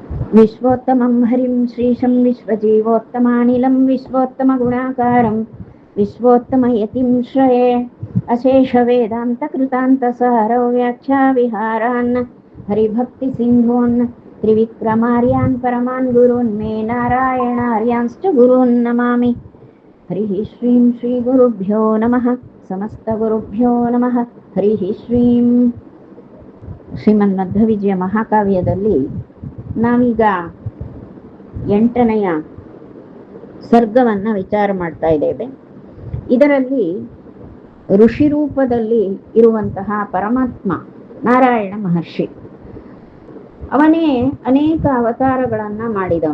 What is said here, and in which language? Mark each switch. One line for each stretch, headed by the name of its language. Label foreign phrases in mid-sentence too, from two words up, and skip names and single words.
Sanskrit: विश्वोत्तमं हरिं श्रीशं विश्वजीवोत्तमानिलं विश्वोत्तमगुणाकारं विश्वोत्तमयतिं श्रये अशेषवेदान्तकृतान्तसारो व्याख्याविहारान् हरिभक्तिसिन्धून् त्रिविक्रमार्यान् परमान् गुरून् मे नारायणार्यांश्च गुरून् नमामि। हरिः श्रीं श्रीगुरुभ्यो नमः। समस्तगुरुभ्यो नमः। हरिः श्रीं
Kannada: ಶ್ರೀಮನ್ಮಧ್ವವಿಜಯ ಮಹಾಕಾವ್ಯದಲ್ಲಿ ನಾವೀಗ 8ನೆಯ ಸರ್ಗವನ್ನು ವಿಚಾರ ಮಾಡ್ತಾ ಇದ್ದೇವೆ. ಇದರಲ್ಲಿ ಋಷಿ ರೂಪದಲ್ಲಿ ಇರುವಂತಹ ಪರಮಾತ್ಮ ನಾರಾಯಣ ಮಹರ್ಷಿ, ಅವನೇ ಅನೇಕ ಅವತಾರಗಳನ್ನು ಮಾಡಿದವ.